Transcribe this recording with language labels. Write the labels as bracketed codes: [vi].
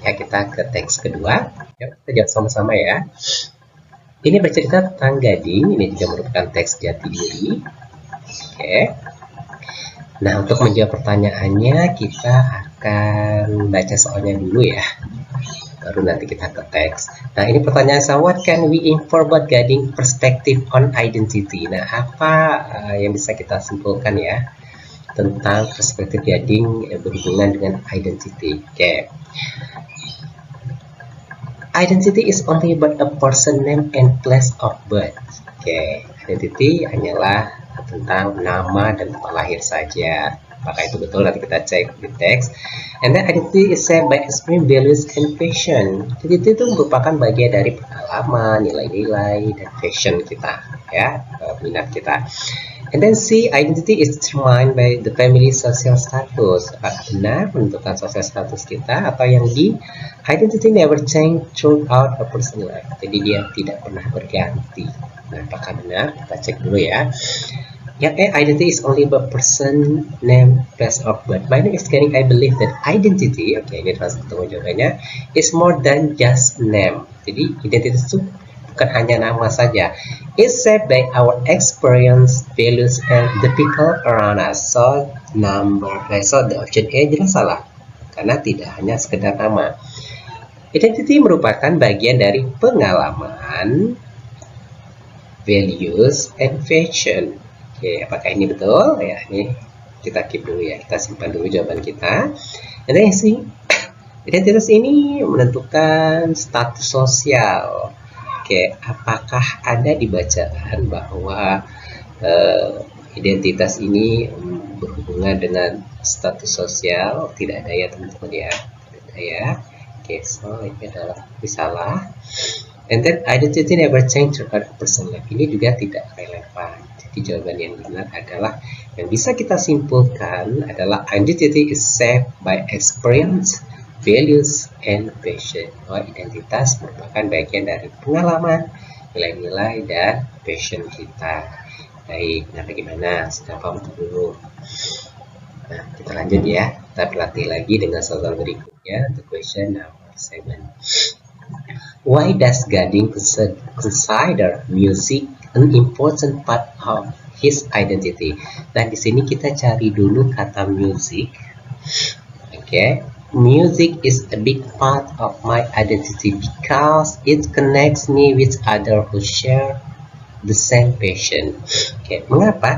[id] Ya, kita ke teks kedua. Ya, kita jawab sama-sama ya. Ini bercerita tentang Gading. Ini juga merupakan teks jati diri. Oke. Nah, untuk menjawab pertanyaannya, kita akan baca soalnya dulu ya. Baru nanti kita ke teks. Nah, ini pertanyaan saya. [en] What can we infer about Gading perspective on identity? [id] Nah, apa yang bisa kita simpulkan ya tentang perspektif Gading berhubungan dengan identity? Okay. [en] Identity is only about a person name and place of birth. [id] Okay. Identity hanyalah tentang nama dan tempat lahir saja. Apakah itu betul? Nanti kita cek di teks. [en] And then identity is shaped by experience, values, and passion. [id] Jadi itu merupakan bagian dari pengalaman, nilai-nilai, dan passion kita, ya, minat kita. [en] And then C, identity is determined by the family social status. [id] Apakah benar menentukan social status kita? Atau yang D, [en] identity never change throughout a person's life. [id] Jadi dia tidak pernah berganti. Nah, apakah benar? Kita cek dulu ya. [en] Yang identity is only a person name, place of birth. My name is Gading. I believe that identity, [id] oke, ini salah satu jawabannya, [en] is more than just name. [id] Jadi identitas itu bukan hanya nama saja. [en] It's shaped by our experience, values, and the people around us. So the option A [id] jelas salah, karena tidak hanya sekedar nama. Identity merupakan bagian dari pengalaman, [en] values, and fashion. [id] Oke, apakah ini betul? Ya, ini kita keep dulu ya, kita simpan dulu jawaban kita. Dan yang sih, identitas ini menentukan status sosial. Oke, apakah ada di bacaan bahwa identitas ini berhubungan dengan status sosial? Tidak ada ya teman-teman ya, tidak ada ya. Oke, so ini adalah salah. [en] And then identity never change throughout a person's life. [id] Ini juga tidak relevan. Jadi jawaban yang benar adalah, yang bisa kita simpulkan adalah [en] identity is shaped by experience, values and passion. [id] Identitas merupakan bagian dari pengalaman, nilai-nilai, dan passion kita. Baik, nah bagaimana? Sudah paham dulu? Nah, kita lanjut ya. Kita berlatih lagi dengan soal berikutnya. [en] The question number 7. Why does Gading consider music an important part of his identity? [id] Nah, di sini kita cari dulu kata music. [en] Okay, music is a big part of my identity because it connects me with others who share the same passion. Okay, [id] mengapa?